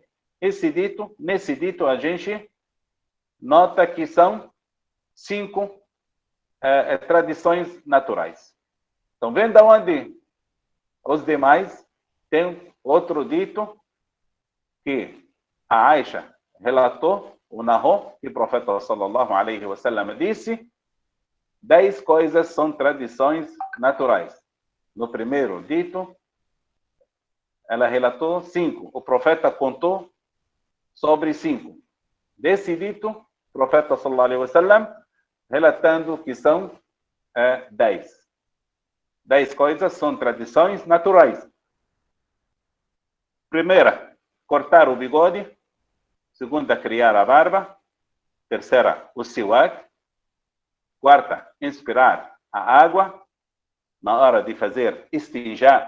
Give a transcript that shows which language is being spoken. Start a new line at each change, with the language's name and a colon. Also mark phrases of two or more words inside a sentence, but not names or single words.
Portuguese: Nesse dito a gente nota que são 5 tradições naturais. Então, vendo onde os demais tem outro dito que a Aisha relatou, o narrou, que o profeta
Arabic: صلى الله عليه وسلم
Portuguese: disse: 10 coisas são tradições naturais. No primeiro dito, ela relatou 5. O profeta contou sobre 5. Desse dito, o profeta
Arabic: صلى الله عليه وسلم
Portuguese: relatando que são 10. 10 coisas são tradições naturais. Primeira, cortar o bigode. Segunda, criar a barba. Terceira, o siwak. Quarta, inspirar a água na hora de fazer istinjá.